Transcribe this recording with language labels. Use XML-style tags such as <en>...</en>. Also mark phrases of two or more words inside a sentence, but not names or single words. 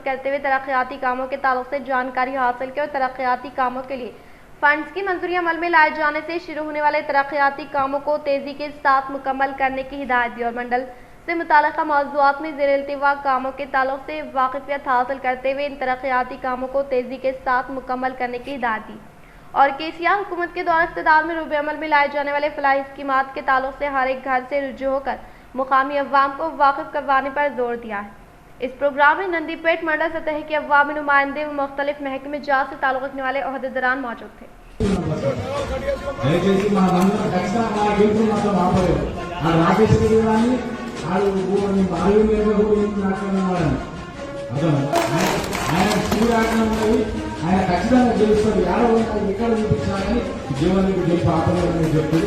<ur>کرتے ہوئے ترقیاتی کاموں کے تعلق سے جانکاری حاصل کی اور ترقیاتی کاموں کے لیے فنڈز کی منظوری عمل میں لائے جانے سے شروع ہونے والے ترقیاتی کاموں کو تیزی کے ساتھ مکمل کرنے کی ہدایت دی اور منڈل سے متعلقہ موضوعات میں زیر التوا کاموں کے تعلق سے واقفیت حاصل کرتے ہوئے ان ترقیاتی کاموں کو تیزی کے ساتھ مکمل کرنے کی ہدایت دی اور KCR حکومت کے دور اقتدار میں روبے عمل میں لائے جانے والے فلاحی اسکیمات کے تعلق سے ہر ایک گھر سے رجوع ہو کر مقامی عوام کو واقف کروانے پر زور دیا ہے۔ اس پروگرام میں نندی پیٹ منڈل سطح کے عوامی نمائندے و مختلف محکمے جات سے تعلق رکھنے والے عہدیداران موجود تھے۔</ur> <te>ఆయన ఖచ్చితంగా గెలుస్తాడు। యాడో ఎక్కడ చూపించినా కానీ జీవనానికి గెలుపు ఆపలేదని చెప్తాడు।</te>